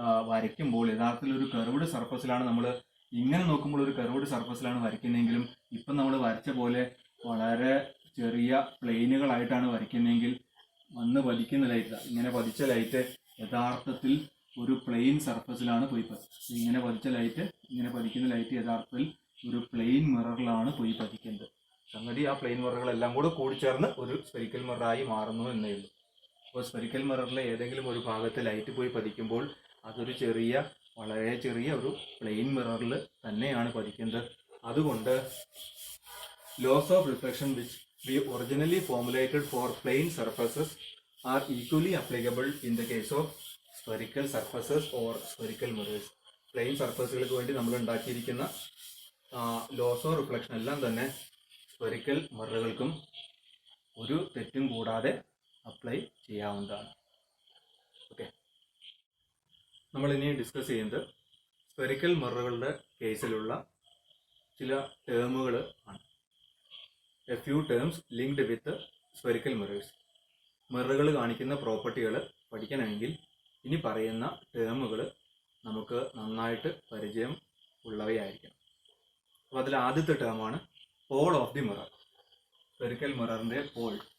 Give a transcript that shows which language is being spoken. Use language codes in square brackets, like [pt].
[ml] വരയ്ക്കുമ്പോൾ യഥാർത്ഥത്തിൽ ഒരു കർവ്ഡ് സർഫസിലാണ്, നമ്മൾ ഇങ്ങനെ നോക്കുമ്പോൾ ഒരു കർവ്ഡ് സർഫസിലാണ് വരയ്ക്കുന്നതെങ്കിലും ഇപ്പം നമ്മൾ വരച്ച പോലെ വളരെ ചെറിയ പ്ലെയിനുകളായിട്ടാണ് വരയ്ക്കുന്നതെങ്കിൽ വന്ന് പതിക്കുന്ന ലൈറ്റ്, ഇങ്ങനെ പതിച്ച ലൈറ്റ് യഥാർത്ഥത്തിൽ ഒരു പ്ലെയിൻ സർഫസിലാണ് പോയി ഇങ്ങനെ പതിക്കുന്ന ലൈറ്റ് യഥാർത്ഥത്തിൽ ഒരു പ്ലെയിൻ മിററിലാണ് പോയി പതിക്കുന്നത്. സംഗതി ആ പ്ലെയിൻ മിററുകളെല്ലാം കൂടെ കൂടിച്ചേർന്ന് ഒരു സ്ഫെറിക്കൽ മിററായി മാറുന്നു എന്നേ ഉള്ളൂ. അപ്പോൾ സ്ഫെറിക്കൽ മിററിലെ ഏതെങ്കിലും ഒരു ഭാഗത്ത് ലൈറ്റ് പോയി പതിക്കുമ്പോൾ അതൊരു വളരെ ചെറിയ ഒരു പ്ലെയിൻ മിററിൽ തന്നെയാണ് പതിക്കുന്നത്. അതുകൊണ്ട് [en] Laws of reflection which we originally formulated for plane surfaces are equally applicable in the case of spherical surfaces or spherical mirrors. [ml] Plain സർഫസുകൾക്ക് വേണ്ടി നമ്മൾ ഉണ്ടാക്കിയിരിക്കുന്ന ലോസ് ഓഫ് റിഫ്ലക്ഷൻ എല്ലാം തന്നെ സ്ഫെറിക്കൽ മിററുകൾക്കും ഒരു തെറ്റും കൂടാതെ അപ്ലൈ ചെയ്യാവുന്നതാണ്. ഓക്കെ, നമ്മൾ ഇനി ഡിസ്കസ് ചെയ്യുന്നത് സ്ഫെറിക്കൽ മിററുകളുടെ കേസിലുള്ള ചില ടേമുകൾ ആണ്. [en] A few terms linked with spherical mirrors. [ml] മിററുകൾ കാണിക്കുന്ന പ്രോപ്പർട്ടികൾ പഠിക്കണമെങ്കിൽ ഇനി പറയുന്ന ടേമുകൾ നമുക്ക് നന്നായിട്ട് പരിചയം ഉള്ളവയായിരിക്കണം. അപ്പോൾ അതിൽ ആദ്യത്തെ ടേമാണ് Paul of the mirror. Spherical മിററിൻ്റെ Paul.